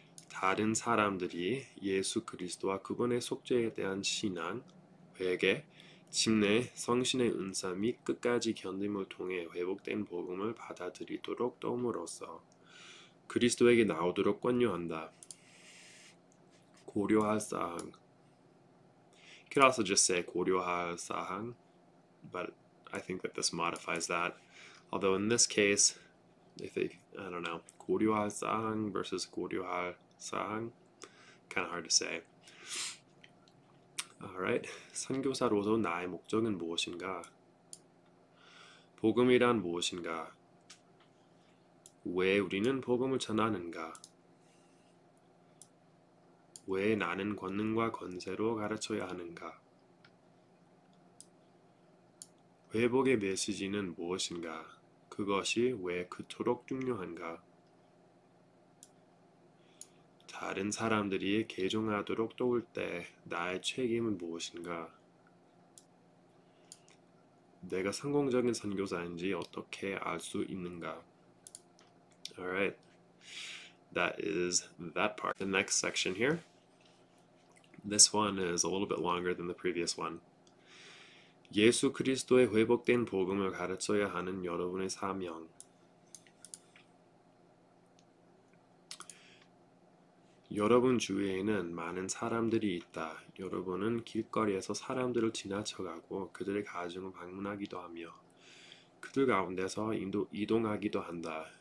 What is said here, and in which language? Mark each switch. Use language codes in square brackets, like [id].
[ko] 다른 사람들이 예수 그리스도와 그분의 속죄에 대한 신앙, 회개, 침례, 성신의 은사 및 끝까지 견딤을 통해 회복된 복음을 받아들이도록 도움으로써 그리스도에게 나오도록 권유한다. 고려할 사항. [en] You could also just say [ko] 고려할 사항, [en] but I think that this modifies that. Although in this case, if they, I don't know, [ko] 고려할 사항 [en] versus [ko] 고려할 사항, [en] kind of hard to say. [ko] Alright, 선교사로서 나의 목적은 무엇인가? 복음이란 무엇인가? 왜 우리는 복음을 전하는가? 왜 나는 권능과 권세로 가르쳐야 하는가? 회복의 메시지는 무엇인가? 그것이 왜 그토록 중요한가? 다른 사람들이 개종하도록 도울 때 나의 책임은 무엇인가? 내가 성공적인 선교사인지 어떻게 알 수 있는가? [en] Alright, that is that part. The next section here. This one is a little bit longer than the previous one. [ko] 예수 그리스도의 회복된 복음을 가르쳐야 하는 여러분의 사명. 여러분 주위에는 많은 사람들이 있다. 여러분은 길거리에서 사람들을 지나쳐가고 그들의 가정을 방문하기도 하며 그들 가운데서 이동하기도 한다.